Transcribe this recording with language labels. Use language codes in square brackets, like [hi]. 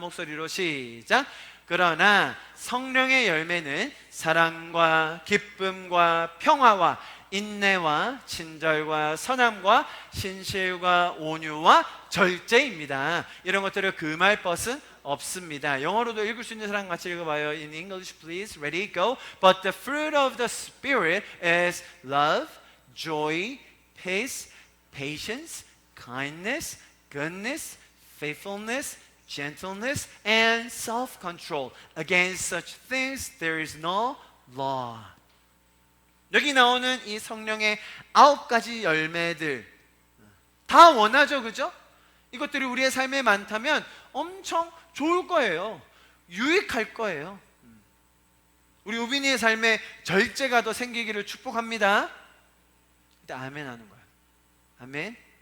[ko] 한 목소리로 시작. 그러나 성령의 열매는 사랑과 기쁨과 평화와 인내와 친절과 선함과 신실과 온유와 절제입니다. 이런 것들을 금할 것은 없습니다. 영어로도 읽을 수 있는 사람 같이 읽어봐요. [en] In English, please. Ready, go. But the fruit of the Spirit is love, joy, peace, patience, kindness, goodness, faithfulness, gentleness, and self-control. Against such things there is no law. [ko] 여기 나오는 이 성령의 9가지 열매들 다 원하죠, 그죠? 이것들이 우리의 삶에 많다면 엄청 좋을 거예요. 유익할 거예요. 우리 우빈이의 삶에 절제가 더 생기기를 축복합니다. 일단 아멘 하는 거야. 아멘.